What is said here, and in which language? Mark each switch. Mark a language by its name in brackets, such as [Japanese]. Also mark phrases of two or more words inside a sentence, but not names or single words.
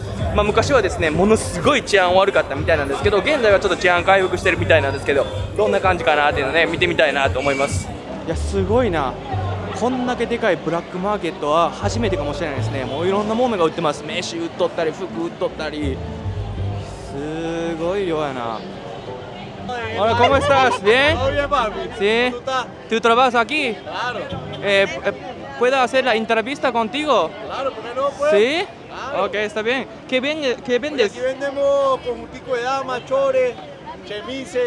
[Japanese] まあ、昔はですねものすごい治安悪かったみたいなんですけど、現在はちょっと治安回復してるみたいなんですけど、どんな感じかなっていうのね見てみたいなと思います。いやすごいな、こんだけでかいブラックマーケットは初めてかもしれないですね。もういろんなものが売ってます。飯売っとったり服売っとったり、すごい量やな。 [Spanish] Hola, ¿cómo estás? ¿Bien? Todo bien, papi. Sí. ¿Tú estás? ¿Tú trabajas aquí? Claro, ¿Puedo hacer la entrevista contigo? claro, ¿por qué no, pues? ¿Sí? Claro. Ok, está bien. ¿Qué Oye, vendes? aquí vendemos conjuntico de damas, chores, chemises,